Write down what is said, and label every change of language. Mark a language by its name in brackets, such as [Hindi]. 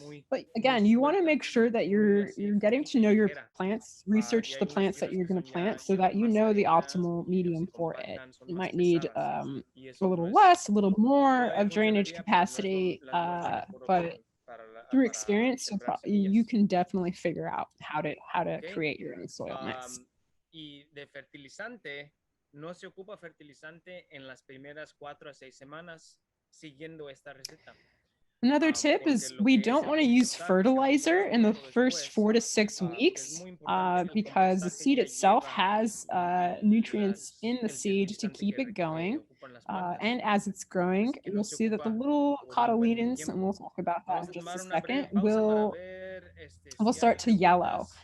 [English] But again, you want to make sure that you're getting to know your plants, research the plants that you're going to plant so that you know the optimal medium for it. You might need a little less, a little more of drainage capacity, but through experience, you can definitely figure out how to create your own soil mix. [Spanish] Y de fertilizante, no se ocupa fertilizante en las primeras 4 a 6 semanas siguiendo esta receta. [English] Another tip is we don't want to use fertilizer in the first 4 to 6 weeks because the seed itself has nutrients in the seed to keep it going. And as it's growing, you'll see that the little cotyledons, and we'll talk about that in just a second, will start to yellow.